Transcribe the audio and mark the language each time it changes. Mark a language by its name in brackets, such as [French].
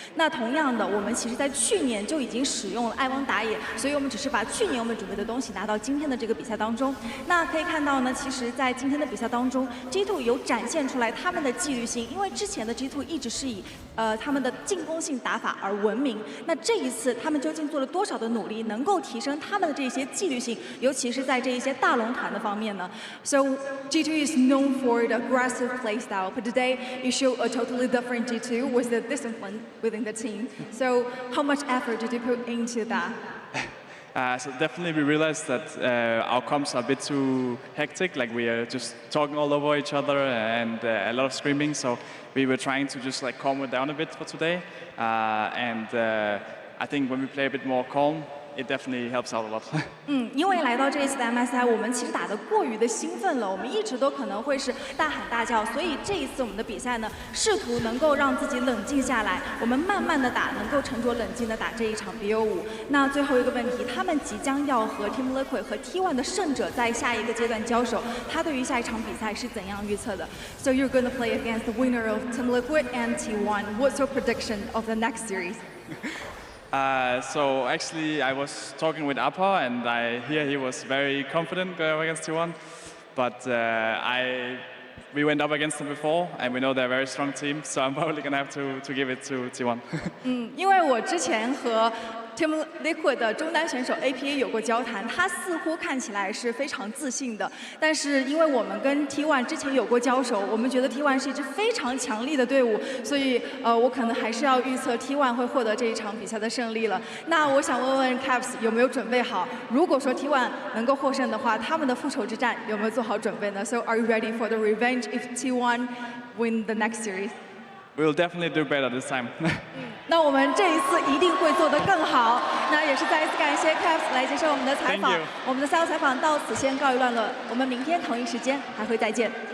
[Chinese] 那同样的，我们其实在去年就已经使用了艾汪打野，所以我们只是把去年我们准备的东西拿到今天的这个比赛当中。那可以看到呢，其实在今天的比赛当中 ，G2 有展现出来他们的纪律性，因为之前的 G2 一直是以他们的进攻性打法而闻名。那这一次他们究竟做了多少的努力，能够提升他们的这些纪律性，尤其是在这一些大龙团的方面呢 ？ [English] So G2 is known for the aggressive play style, but today you show a totally different G2 with the discipline within the team. So how much effort did you put into that? So definitely we realized that our comps are a bit too hectic, like we are just talking all over each other and a lot of screaming, so we were trying to just like calm it down a bit for today. And I think when we play a bit more calm, it definitely helps out a lot. [Chinese] 因为来到这一次的 MSI， 我们其实打得过于的兴奋了，我们一直都可能会是大喊大叫，所以这一次我们的比赛呢，试图能够让自己冷静下来，我们慢慢的打，能够沉着冷静的打这一场 BO5。那最后一个问题，他们即将要和 Team Liquid 和 T1 的胜者在下一个阶段交手，他对于下一场比赛是怎样预测的 ？ [English] So you're going to play against the winner of Team Liquid and T1. What's your prediction of the next series? So actually, I was talking with Appa, and I hear he was very confident going against T1. But we went up against them before, and we know they're a very strong team. So I'm probably gonna have to give it to T1. [Chinese] 因为我之前和 Team Liquid 的中单选手 APA 有过交谈，他似乎看起来是非常自信的，但是因为我们跟 T1 之前有过交手，我们觉得 T1 是一支非常强力的队伍，所以我可能还是要预测 T1 会获得这一场比赛的胜利了。那我想问问 Caps 有没有准备好？如果说 T1 能够获胜的话，他们的复仇之战有没有做好准备呢 ？ [English] So are you ready for the revenge if T1 win the next series? We'll definitely do better this time. [Chinese] 那我们这一次一定会做得更好。那也是再一次感谢 Caps 来接受我们的采访。我们的赛后采访到此先告一段落，我们明天同一时间还会再见。